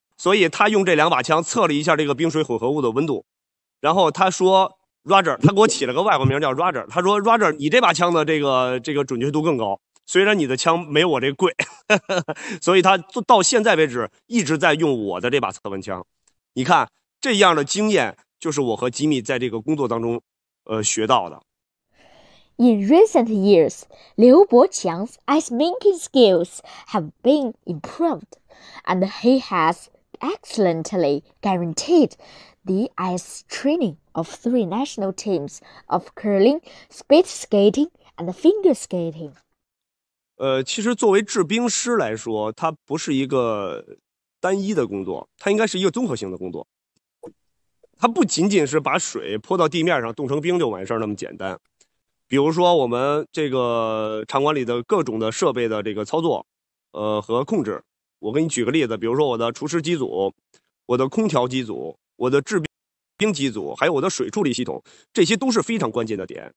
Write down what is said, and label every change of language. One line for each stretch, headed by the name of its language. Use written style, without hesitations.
Chinese: 所以他用这两把枪测了一下这个冰水混合物的温度，然后他说 Roger， 他给我起了个外国名叫 Roger， 他说 Roger， 你这把枪的这个准确度更高，虽然你的枪没我这贵，所以他到现在为止一直在用我的这把测温枪。你看这样的经验，就是我和吉米在这个工作当中学到的。
English: In recent years, Liu Bochang's ice making skills have been improved, and he has excellently guaranteed the ice training of 3 national teams of curling, speed skating, and finger skating.
Chinese: 其实作为制冰师来说，它不是一个单一的工作，它应该是一个综合性的工作。它不仅仅是把水泼到地面上冻成冰就完事儿那么简单。比如说我们这个场馆里的各种的设备的这个操作和控制，我给你举个例子，比如说我的除湿机组、我的空调机组、我的制冰机组，还有我的水处理系统，这些都是非常关键的点。